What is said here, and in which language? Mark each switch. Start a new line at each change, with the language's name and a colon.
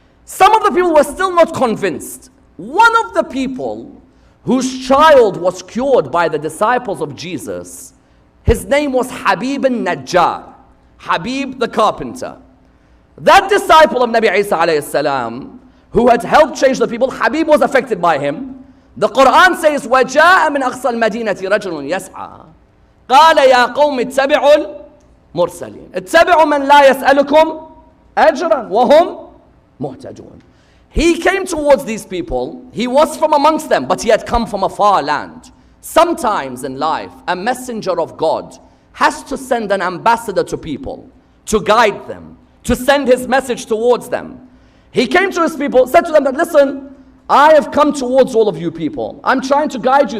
English: Some of the people were still not convinced. One of the people whose child was cured by the disciples of Jesus, his name was Habib al-Najjar. Habib the carpenter. That disciple of Nabi Isa alayhi salam, who had helped change the people, Habib was affected by him. The Quran says,
Arabic: وَجَاءَ مِنْ أَقْصَى الْمَدِينَةِ رَجُلٌ يَسْعَى قَالَ يَا قَوْمِ اتَّبِعُوا الْمُرْسَلِينَ اتَّبِعُوا مَنْ لَا يَسْأَلُكُمْ أَجْرًا وَهُمْ مُهْتَدُونَ.
English: He came towards these people. He was from amongst them, but he had come from a far land. Sometimes in life, a messenger of God has to send an ambassador to people, to guide them, to send his message towards them. He came to his people, said to them that, listen, I have come towards all of you people. I'm trying to guide you.